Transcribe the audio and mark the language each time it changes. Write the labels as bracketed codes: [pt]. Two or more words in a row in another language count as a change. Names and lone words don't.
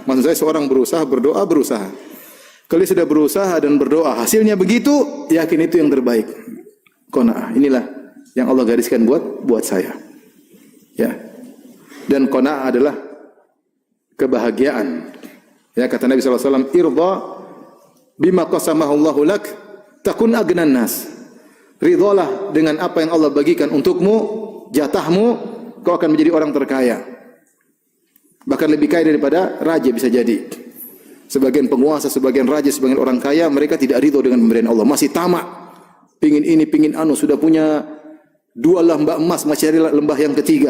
[id] Maksud saya seorang berusaha, berdoa, berusaha. Kalau dia sudah berusaha dan berdoa, hasilnya begitu, yakin itu yang terbaik. Qanaah. Inilah yang Allah gariskan buat saya. Ya. Dan qanaah adalah kebahagiaan. Ya, kata Nabi SAW, [ar] ارض بما قسمه الله لك تكن أغنى الناس. [id] Ridhalah dengan apa yang Allah bagikan untukmu, jatahmu, kau akan menjadi orang terkaya. Bahkan lebih kaya daripada raja bisa jadi. Sebagian penguasa, sebagian raja, sebagian orang kaya, mereka tidak ridho dengan pemberian Allah, masih tamak. Pingin ini, pingin anu, sudah punya 2 lembah emas, masih cari lembah yang ketiga.